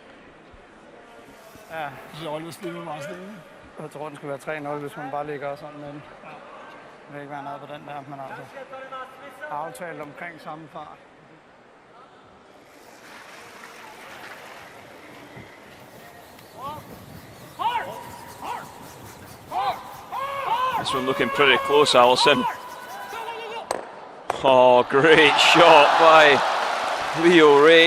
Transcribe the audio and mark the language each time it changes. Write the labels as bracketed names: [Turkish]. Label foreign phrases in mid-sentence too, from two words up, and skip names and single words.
[Danish] Ja, så Oliver slipper meget stille. Jeg tror, den skal være 3-0, hvis man bare ligger sådan, men det vil ikke være noget på den der, men altså aftalt omkring samme fart. [English] This one looking pretty close, Allison. Oh, great shot by Leo Ray.